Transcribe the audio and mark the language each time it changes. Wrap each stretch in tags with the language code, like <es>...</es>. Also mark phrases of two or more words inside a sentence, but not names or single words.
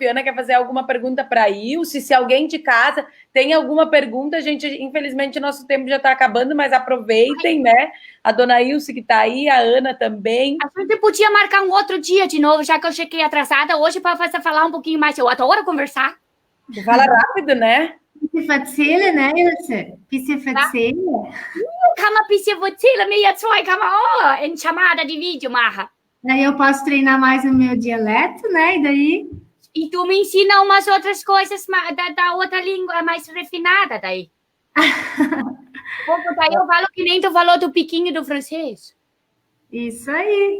<pt>Ana quer fazer alguma pergunta para a Ilse? Se alguém de casa tem alguma pergunta, gente, infelizmente nosso tempo já está acabando, mas aproveitem, né? A dona Ilse que está aí, a Ana também. A gente podia marcar um outro dia de novo, já que eu cheguei atrasada hoje para falar um pouquinho mais. Eu adoro conversar. Tu fala rápido, né?</pt> <de>Bisschen erzählen, né, Ilse? Bisschen erzählen. Kann man bisschen erzählen? Mir zwei kann man auch</de> <pt>em chamada de vídeo,</pt> <de>Marra.</de> <pt>Daí eu posso treinar mais o meu dialeto, né? E daí... E tu me ensina umas outras coisas da outra língua mais refinada daí. Daí eu falo que nem tu falou do piquinho do francês. Isso aí.</pt>